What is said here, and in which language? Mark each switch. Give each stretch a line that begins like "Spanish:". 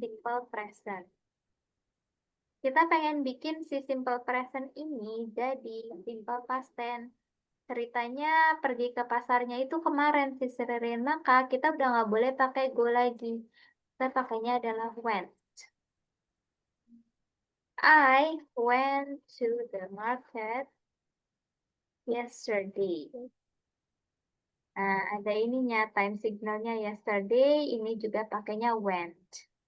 Indonesian: simple present. Kita pengen bikin si simple present ini jadi simple past tense. Ceritanya pergi ke pasarnya itu kemarin si Seririn, maka kita udah nggak boleh pakai go lagi. Kita pakainya adalah went.
English: I went to the market yesterday.
Indonesian: Nah, ada ininya, time signalnya yesterday, ini juga pakainya went.